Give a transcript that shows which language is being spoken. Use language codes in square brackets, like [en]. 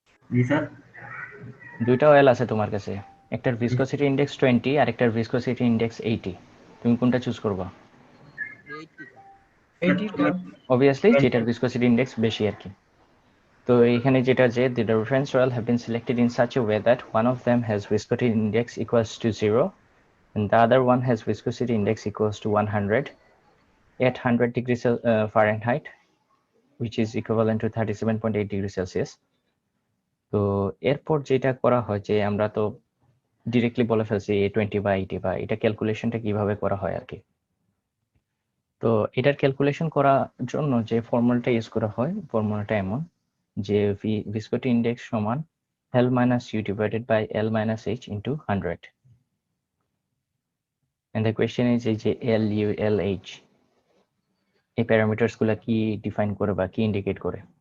[bn] জি sir. দুইটা oil আছে তোমার কাছে, একটার ভিসকোসিটি ইন্ডেক্স 20 আর একটার ভিসকোসিটি ইন্ডেক্স 80, তুমি কোনটা চুজ করবা? 80 স্যার। 80 টা। অবভিয়াসলি যেটার ভিসকোসিটি ইন্ডেক্স বেশি আর কি। তো এখানে যেটা যে [en] the reference oil have been selected in such a way that one of them has viscosity index equals to 0 and the other one has viscosity index equals to 100 at 100 degrees Fahrenheit, which is equivalent to 37.8 degrees Celsius। [bn] তো এরপর যেটা করা হয় যে আমরা তো directly বলে ফেলছি A20 বা 80 বা এটা ক্যালকুলেশনটা কিভাবে করা হয় আর কি। তো এটার ক্যালকুলেশন করার জন্য যে ফর্মুলাটা ইউজ করা হয় ফর্মুলাটা এমন যে viscosity index সমান [en] L minus U divided by L minus H into 100, and the question is [bn] এই যে L U L H এই প্যারামিটারস গুলা কি ডিফাইন করে বা কি ইন্ডিকেট করে।